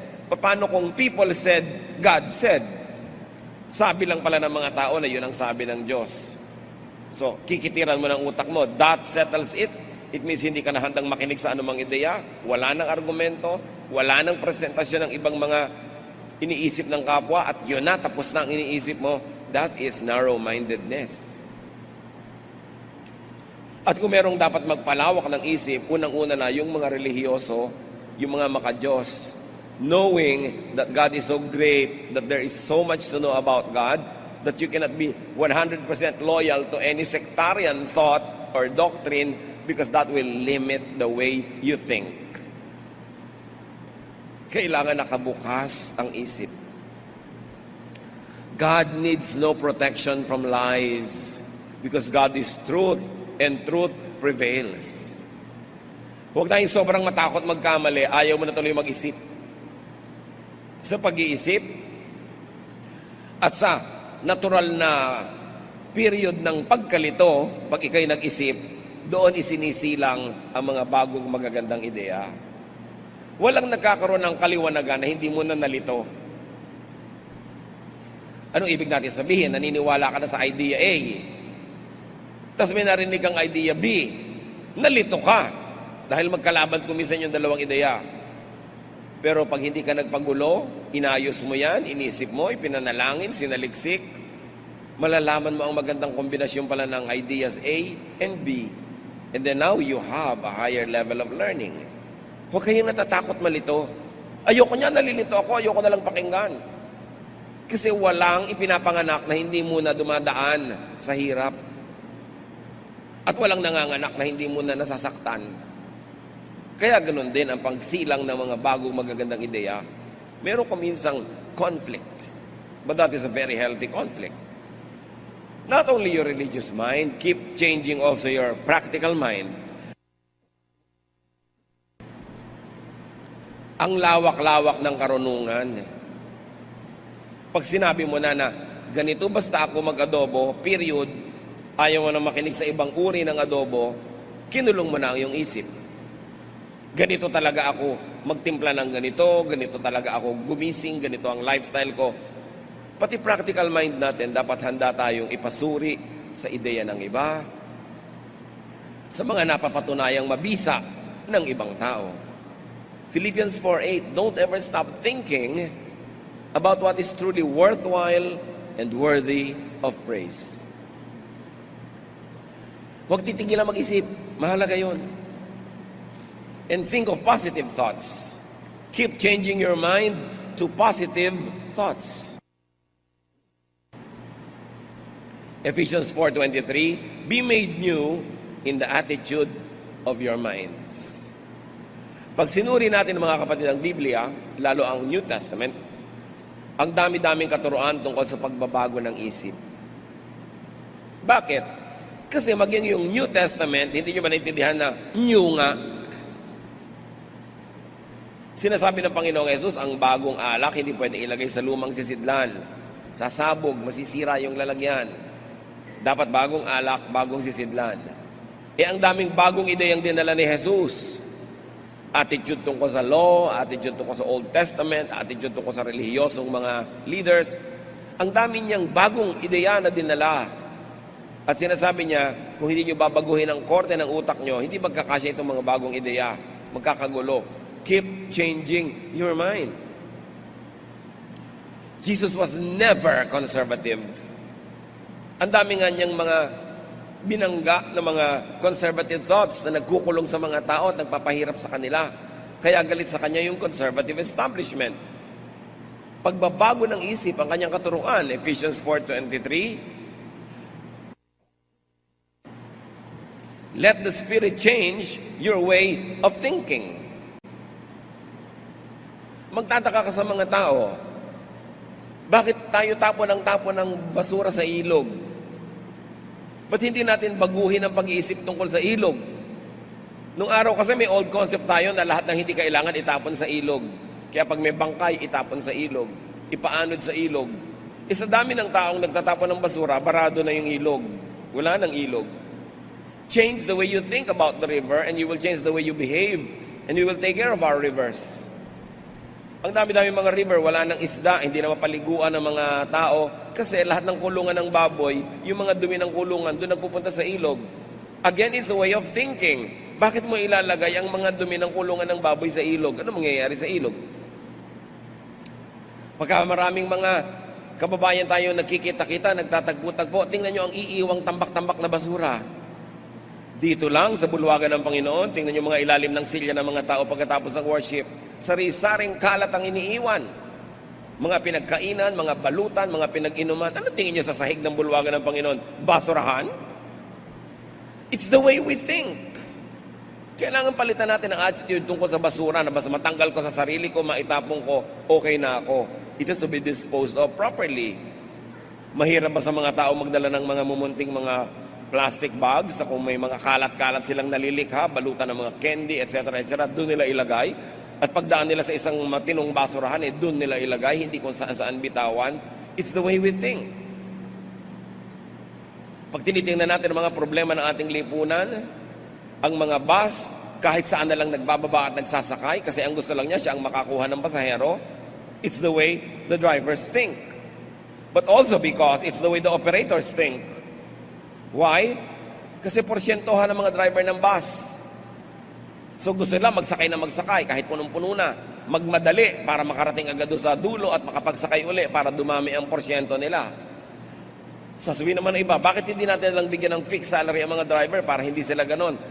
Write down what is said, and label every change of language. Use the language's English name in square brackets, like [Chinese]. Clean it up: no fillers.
[Filipino] Paano kung [English] people said, God said? [Filipino] Sabi lang pala ng mga tao na yun ang sabi ng Diyos. So, kikitiran mo ng utak mo, [English] that settles it. It means [Filipino] hindi ka na handang makinig sa anumang ideya, wala nang argumento, wala nang presentasyon ng ibang mga iniisip ng kapwa, at yun na, tapos na ang iniisip mo. [English] That is narrow-mindedness. [Filipino] At kung merong dapat magpalawak ng isip, unang-una na yung mga relihiyoso, yung mga maka-Diyos, [English] knowing that God is so great, that there is so much to know about God, that you cannot be 100% loyal to any sectarian thought or doctrine because that will limit the way you think. [Filipino] Kailangan nakabukas ang isip. [English] God needs no protection from lies because God is truth. And truth prevails. [Filipino] Huwag tayong sobrang matakot magkamali, ayaw mo na tuloy mag-isip. Sa pag-iisip at sa natural na period ng pagkalito, pag ikaw'y nag-isip, doon isinisilang ang mga bagong magagandang ideya. Walang nagkakaroon ng kaliwanagan na hindi mo na nalito. Anong ibig natin sabihin? Naniniwala ka na sa idea A, tapos may narinig kang idea B, nalito ka dahil magkalaban kumisan yung dalawang ideya. Pero pag hindi ka nagpagulo, inayos mo yan, inisip mo, ipinanalangin, sinaliksik, malalaman mo ang magandang kombinasyon pala ng ideas A and B. [English] And then now you have a higher level of learning. [Filipino] Huwag kayong natatakot malito. Ayoko niya, nalilito ako, ayoko na lang pakinggan. Kasi walang ipinapanganak na hindi muna dumadaan sa hirap. At walang nanganganak na hindi mo na nasasaktan. Kaya ganoon din ang pagsilang ng mga bagong magagandang ideya. Meron ka minsang conflict. [English] But that is a very healthy conflict. Not only your religious mind, keep changing also your practical mind. [Filipino] Ang lawak-lawak ng karunungan. Pag sinabi mo na ganito basta ako mag-adobo, period, ayaw mo na makinig sa ibang uri ng adobo, kinulong mo na ang iyong isip. Ganito talaga ako magtimpla ng ganito, ganito talaga ako gumising, ganito ang lifestyle ko. Pati practical mind natin, dapat handa tayong ipasuri sa ideya ng iba, sa mga napapatunayang mabisa ng ibang tao. [English] Philippians 4:8, don't ever stop thinking about what is truly worthwhile and worthy of praise. [Filipino] Huwag titigilan mag-isip. Mahalaga yun. [English] And think of positive thoughts. Keep changing your mind to positive thoughts. Ephesians 4:23, be made new in the attitude of your minds. [Filipino] Pag sinuri natin mga kapatid ang Biblia, lalo ang New Testament, ang dami-daming katuruan tungkol sa pagbabago ng isip. Bakit? Kasi maging yung New Testament, hindi nyo ba naintindihan na new nga? Sinasabi ng Panginoong Yesus, ang bagong alak hindi pwede ilagay sa lumang sisidlan. Sasabog, masisira yung lalagyan. Dapat bagong alak, bagong sisidlan. Ang daming bagong ideyang dinala ni Jesus. Attitude tungkol sa law, attitude tungkol sa Old Testament, attitude tungkol sa relihiyosong mga leaders. Ang dami niyang bagong ideya na dinala. At sinasabi niya, kung hindi niyo babaguhin ang korte ng utak niyo, hindi magkakasya itong mga bagong ideya. Magkakagulo. [English] Keep changing your mind. Jesus was never conservative. [Filipino] Ang dami nga niyang mga binangga ng mga conservative thoughts na nagkukulong sa mga tao at nagpapahirap sa kanila. Kaya galit sa kanya yung conservative establishment. Pagbabago ng isip ang kanyang katuruan, Ephesians 4:23, [English] let the Spirit change your way of thinking. [Filipino] Magtataka ka sa mga tao, bakit tayo tapon ng basura sa ilog? Ba't hindi natin baguhin ang pag-iisip tungkol sa ilog? Nung araw kasi may old concept tayo na lahat ng hindi kailangan itapon sa ilog. Kaya pag may bangkay, itapon sa ilog. Ipaanod sa ilog. Sa dami ng taong nagtatapon ng basura, barado na yung ilog. Wala nang ilog. [English] Change the way you think about the river and you will change the way you behave and you will take care of our rivers. [Filipino] Ang dami-dami mga river, wala nang isda, hindi na mapaliguan ng mga tao kasi lahat ng kulungan ng baboy, yung mga dumi ng kulungan, doon nagpupunta sa ilog. [English] Again, it's a way of thinking. [Filipino] Bakit mo ilalagay ang mga dumi ng kulungan ng baboy sa ilog? Ano mangyayari sa ilog? Pagka maraming mga kababayan tayo nagkikita-kita, nagtatagpo-tagpo, tingnan nyo ang iiwang tambak-tambak na basura. Dito lang sa bulwagan ng Panginoon, tingnan nyo mga ilalim ng silya ng mga tao pagkatapos ng worship. Sari-saring kalat ang iniiwan. Mga pinagkainan, mga balutan, mga pinag-inuman. Ano tingin nyo sa sahig ng bulwagan ng Panginoon? Basurahan? [English] It's the way we think. [Filipino] Kailangan palitan natin ang attitude tungkol sa basura na basta matanggal ko sa sarili ko, maitapong ko, okay na ako. [English] It has to be disposed of properly. [Filipino] Mahirap ba sa mga tao magdala ng mga mumunting mga plastic bags na kung may mga kalat-kalat silang nalilikha, balutan ng mga candy, etc., etc., doon nila ilagay. At pagdaan nila sa isang matinong basurahan, doon nila ilagay, hindi kung saan-saan bitawan. [English] It's the way we think. [Filipino] Pag tinitingnan natin ang mga problema ng ating lipunan, ang mga bus, kahit saan na lang nagbababa at nagsasakay, kasi ang gusto lang niya, siya ang makakuha ng pasahero, [English] it's the way the drivers think. But also because it's the way the operators think. Why? [Filipino] Kasi porsyentohan ng mga driver ng bus. So gusto nila magsakay na magsakay kahit punong-puno na. Magmadali para makarating agad doon sa dulo at makapagsakay uli para dumami ang porsyento nila. Sasabihin naman ng iba, bakit hindi natin lang bigyan ng fixed salary ang mga driver para hindi sila ganon?